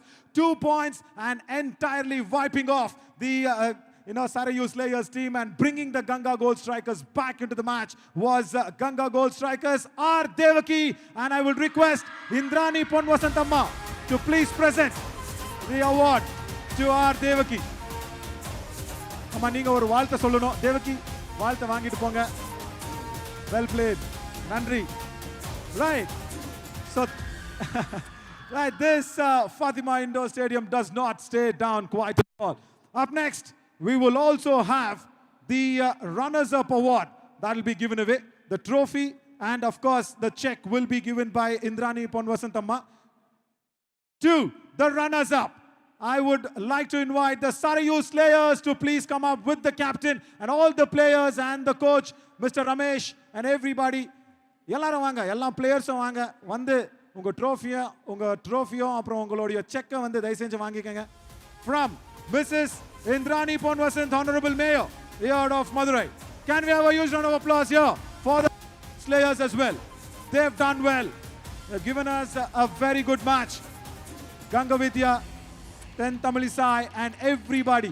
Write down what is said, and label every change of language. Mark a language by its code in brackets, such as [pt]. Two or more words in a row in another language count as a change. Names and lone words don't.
[en] 2 points and entirely wiping off the Sarayu Slayers team and bringing the Ganga Gold Strikers back into the match was Ganga Gold Strikers R. Devaki. And I will request Indrani Ponvasantamma to please present the award to R. Devaki. [ta] அம்மா நீங்க ஒரு வாழ்த்து சொல்லணும். Devaki, வாழ்த்து வாங்கிட்டு போங்க. [en] Well played. Nandri. Right. So, right, this Fatima Indoor Stadium does not stay down quite at all. Up next, we will also have the Runners-Up Award. That will be given away. The trophy and, of course, the check will be given by Indrani Ponvasantamma to the runners-up. I would like to invite the Sarayu Slayers to please come up with the captain and all the players and the coach, Mr. Ramesh, and everybody. [ta] எல்லாரும் வாங்க எல்லா பிளேயர்ஸும் வாங்க வந்து உங்க ட்ரோஃபியும் அப்புறம் உங்களுடைய செக்கை வந்து தயவு செஞ்சு வாங்கிக்கங்க. [en] From Mrs. Indrani Ponvasan, Honorable Mayor here of Madurai. Can we have a huge round of applause here for the Slayers as well? They've done well. They've given us a very good match. Ganga Vidya, then Tamilisai and everybody.